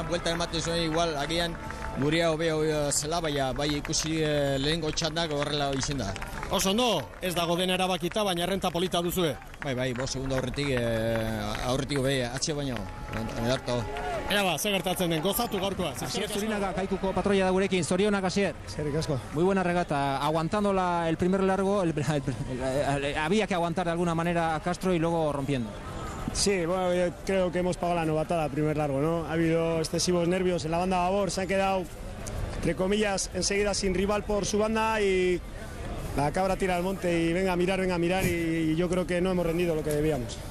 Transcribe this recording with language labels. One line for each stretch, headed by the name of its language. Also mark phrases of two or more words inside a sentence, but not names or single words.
Basque: Buelta ematen zuen igual, agian gurea hobe zela, bai ikusi lehenengo txandak horrela izan da. Oso ondo, ez dago dena erabakita, baina errenta polita duzue. Bai, 5 segundo aurretik hobe, atxe baino, edarto. Ea ba, ze gertatzen den, gozatu gaurkoa. Asier Zurinaga, Kaikuko patroia da gurekin, zorionak Asier. Eskerrik asko.
Spanish: Muy buena regata, aguantándola el primer largo, había que aguantar de alguna manera a Castro y luego rompiendo. Sí, bueno, yo creo que hemos pagado la novatada primer largo, ¿no? Ha habido excesivos nervios en la banda a favor, se han quedado, entre comillas, enseguida sin rival por su banda y la cabra tira al monte y venga a mirar y yo creo que no hemos rendido lo que debíamos.